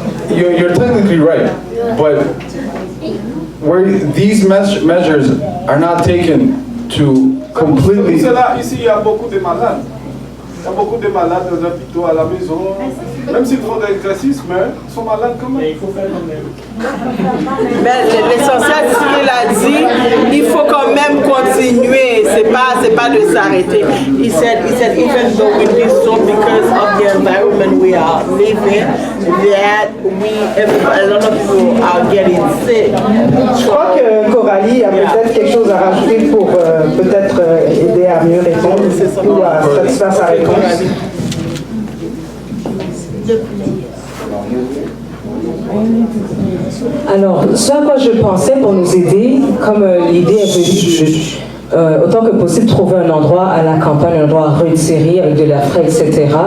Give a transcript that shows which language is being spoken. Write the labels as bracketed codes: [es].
[en] You're technically right, but these measures are not taken to completely. [fr] Ici, il y a beaucoup de malades. Il y a beaucoup de malades dans les hôpitaux, à la maison. Même s'ils font des exercices, mais ils sont malades quand même. Il faut faire quand même. L'essentiel, ce qu'il a dit, il faut quand même continuer. C'est pas de s'arrêter. [en] He said even though we live so because of the environment we are living, that a lot of people are getting sick. [fr] Je crois que Coralie a peut-être quelque chose à rajouter pour peut-être aider à mieux répondre ou à satisfaire sa réponse. Alors, ce à quoi je pensais pour nous aider, comme l'idée est venue autant que possible trouver un endroit à la campagne, un endroit retiré avec de la fraîche, etc.